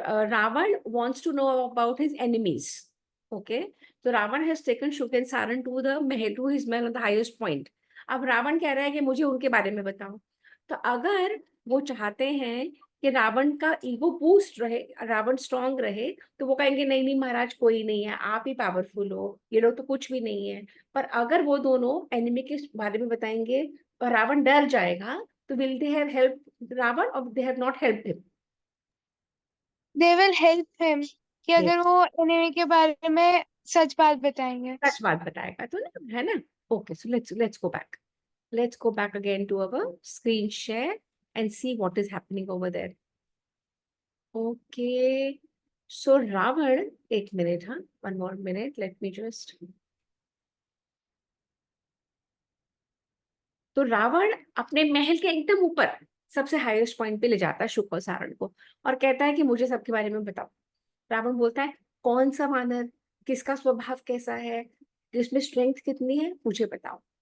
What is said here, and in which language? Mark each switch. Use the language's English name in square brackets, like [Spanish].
[English] Ravan wants to know about his enemies. Okay, so Ravan has taken Shuk and Saran to the mahal, to his mahal on the highest point. [Hindi] अब रावण कह रहा है कि मुझे उनके बारे में बताओ। तो अगर वो चाहते हैं कि रावण का ईगो बूस्ट रहे, रावण स्ट्रांग रहे, तो वो कहेंगे नहीं नहीं महाराज, कोई नहीं है, आप ही पावरफुल हो, ये लोग तो कुछ भी नहीं है। पर अगर वो दोनों एनिमी के बारे में बताएंगे और रावण डर जाएगा, तो [English] will they have help Ravan [Hindi] और [English] They have not help him? They will help him, [Hindi] कि अगर वो एनिमी के बारे में सच बात बताएंगे। सच बात बताएगा तो ना, है ना? [English] Okay, so let's go back, let's go back again to our screen share and see what is happening over there. Okay, so Ravan, [Hindi] एक minute, हाँ, [English] one more minute, let me just. [Hindi] तो रावण अपने महल के एकदम ऊपर सबसे हाईएस्ट पॉइंट पे ले जाता है शुक और सारण को और कहता है कि मुझे सबके बारे में बताओ। रावण बोलता है, कौन सा वानर, किसका स्वभाव कैसा है, जिसमें स्ट्रेंथ कितनी है, मुझे बताओ।